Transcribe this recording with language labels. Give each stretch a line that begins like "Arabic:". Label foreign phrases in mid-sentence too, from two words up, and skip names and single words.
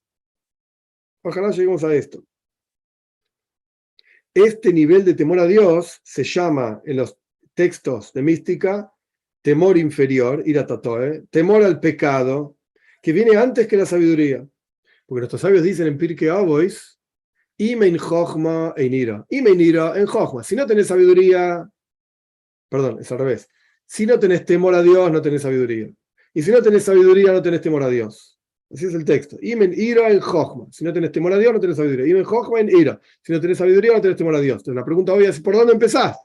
Spanish: Ojalá lleguemos a esto. Este nivel de temor a Dios se llama en los textos de mística temor inferior,
Hebrew: יראת חטא,
Spanish: temor al pecado, que viene antes que la sabiduría. Porque nuestros sabios dicen en Pirkei Avos:
Hebrew: אם אין חכמה אין יראה. אם אין יראה אין חכמה.
Spanish: Si no tenés sabiduría, perdón, es al revés. Si no tenés temor a Dios, no tenés sabiduría. Y si no tenés sabiduría, no tenés temor a Dios. Así es el texto.
Hebrew: אם אין יראה אין חכמה.
Spanish: Si no tenés temor a Dios, no tenés sabiduría.
Hebrew: אם אין חכמה אין יראה.
Spanish: Si no tenés sabiduría, no tenés temor a Dios. Entonces la pregunta obvia es: ¿por dónde empezás?